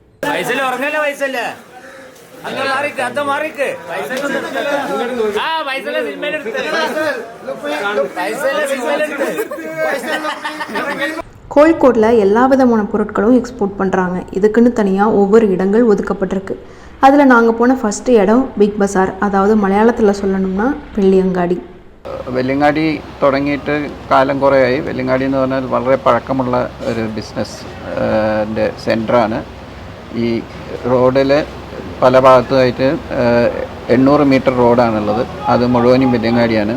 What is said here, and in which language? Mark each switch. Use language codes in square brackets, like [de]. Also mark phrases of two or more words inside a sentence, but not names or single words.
[ta] கோழிக்கோட்டில் எல்லா விதமான பொருட்களும் எக்ஸ்போர்ட் பண்ணுறாங்க. இதுக்குன்னு தனியாக ஒவ்வொரு இடங்கள் ஒதுக்கப்பட்டிருக்கு. அதில் நாங்கள் போன ஃபஸ்ட்டு இடம் பிக் பஸார், அதாவது மலையாளத்தில் சொல்லணும்னா വെള്ളിയങ്ങാടി. [ml] വെള്ളിയങ്ങാടി തുടങ്ങിയിട്ട് കാലം കുറേയായി. വെള്ളിയങ്ങാടി എന്ന് പറഞ്ഞാൽ വളരെ പഴക്കമുള്ള ഒരു [en] business centreആണ്. [ml] ഈ റോഡിൽ പല ഭാഗത്തുമായിട്ട് 800 മീറ്റർ റോഡാണുള്ളത്. അത് മുഴുവനും വെള്ളിയങ്ങാടിയാണ്.